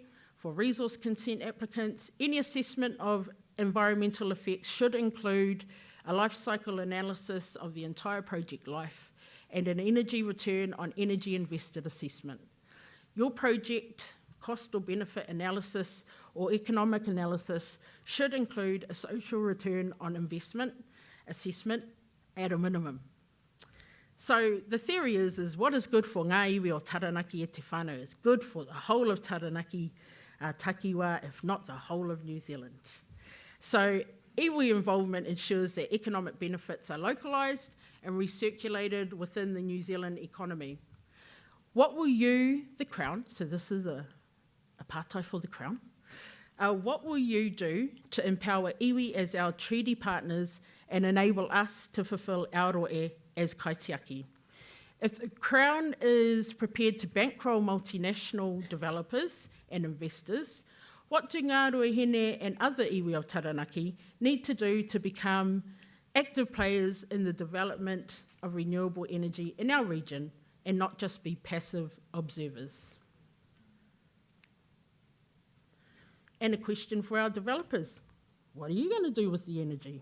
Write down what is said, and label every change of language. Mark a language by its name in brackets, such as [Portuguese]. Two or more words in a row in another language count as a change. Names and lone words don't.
[English] For resource consent applicants, any assessment of environmental effects should include a life cycle analysis of the entire project life and an energy return on energy invested assessment. Your project cost or benefit analysis or economic analysis should include a social return on investment assessment at a minimum. So the theory is what is good for [Māori] ngā iwi o Taranaki e te whānau [English] is good for the whole of Taranaki, Takiwa, if not the whole of New Zealand. So iwi involvement ensures that economic benefits are localised and recirculated within the New Zealand economy. What will you, the Crown, so this is a pātai for the Crown, what will you do to empower iwi as our treaty partners and enable us to fulfil our roe as kaitiaki? If the Crown is prepared to bankroll multinational developers and investors, what do ngā ruahine and other iwi of Taranaki need to do to become active players in the development of renewable energy in our region and not just be passive observers? And a question for our developers, what are you going to do with the energy?